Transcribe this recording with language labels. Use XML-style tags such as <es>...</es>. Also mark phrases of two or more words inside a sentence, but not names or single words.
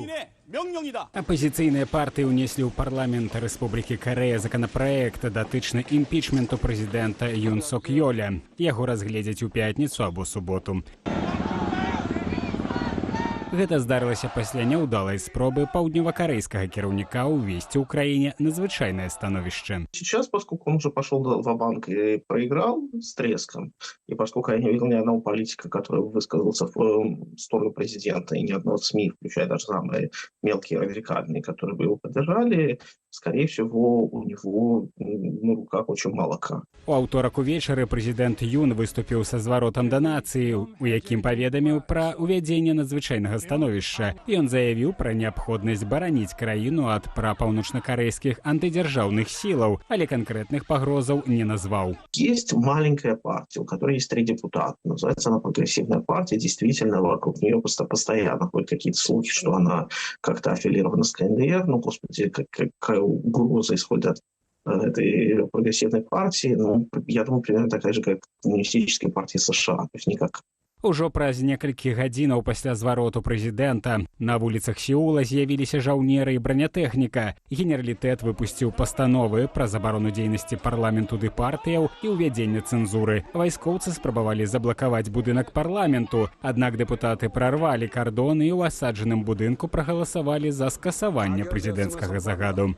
<be>Апозіцыйныя партыі ўнеслі ў парламент Рэспублікі Карэя законапраект датычны імпічменту прэзідэнта Юн Сок Ёля. Яго разгледзяць у пятніцу або суботу. Гэта здарылася пасля няўдалай спробы паўднёвакарэйскага кіраўніка ўвесці ў краіне надзвычайнае становішча.</be> <ru>Сейчас, поскольку он уже пошел ва-банк и проиграл с треском, и поскольку я не видел ни одного политика, который высказался в сторону президента, и ни одного СМИ, включая даже самые мелкие радикальные, которые бы его поддержали, скорее всего, у него на руках очень молока.</ru> <be>У аўторак увечары прэзідэнт Юн выступіў са зваротам да нацыі, у якім паведаміў пра ўвядзенне надзвычайнага становішча. Ён заявіў пра неабходнасць бараніць краіну ад прапаўночнакарэйскіх антыдзяржаўных сілаў, але конкретных пагрозаў не назваў.</be> <ru>Есть маленькая партия, у которой есть 3 депутата. Называется она прогрессивная партия. Действительно, вокруг нее постоянно ходят какие-то слухи, что она как-то аффилирована с КНДР. Ну, господи, какая угроза исходит от этой прогрессивной партии. Ну, я думаю, примерно такая же, как коммунистическая партия США. То есть никак.</ru> <be>Ужо праз некалькі гадзінаў пасля звароту прэзідэнта на вуліцах Сеула з'явіліся жаўнеры і бранятэхніка. Генералітэт выпусціў пастановы пра забарону дзейнасці парламенту ды партыяў і ўвядзення цэнзуры. Вайскоўцы спрабавалі заблакаваць будынак парламенту, аднак дэпутаты прарвалі кардон і ў асаджаным будынку прагаласавалі за скасаванне прэзідэнцкага загаду.</be>